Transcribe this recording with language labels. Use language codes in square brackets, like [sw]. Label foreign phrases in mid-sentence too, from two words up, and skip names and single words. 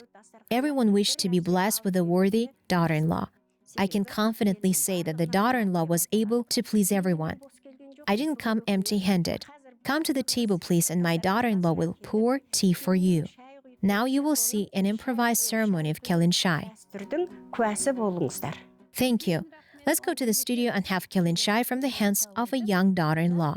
[en] Everyone wished to be blessed with a worthy daughter-in-law. I can confidently say that the daughter-in-law was able to please everyone. I didn't come empty-handed. Come to the table, please, and my daughter-in-law will pour tea for you. Now you will see an improvised ceremony of Kelin Shai. [kk] Дәстүрдің куәсі болыңыздар. [en] Thank you. Let's go to the studio and have Kelin Shai from the hands of a young daughter-in-law.